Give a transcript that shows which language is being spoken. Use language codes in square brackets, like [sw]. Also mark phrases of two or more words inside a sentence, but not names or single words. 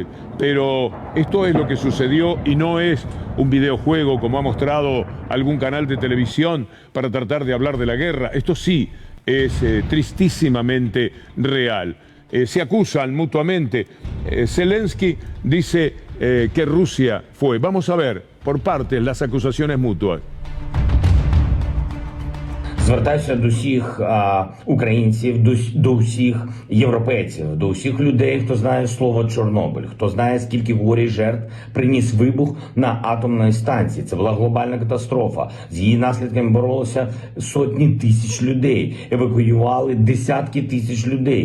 [es] Pero esto es lo que sucedió y no es un videojuego como ha mostrado algún canal de televisión para tratar de hablar de la guerra. Esto sí es tristísimamente real. Se acusan mutuamente. Zelensky dice que Rusia fue. Vamos a ver por partes las acusaciones mutuas. [uk] Звертаюся до всіх українців, до всіх європейців, до всіх людей, хто знає слово Чорнобиль, хто знає, скільки горя і жертв приніс вибух на атомній станції. Це була глобальна катастрофа. З її наслідками боролися сотні тисяч людей, евакуювали десятки тисяч людей.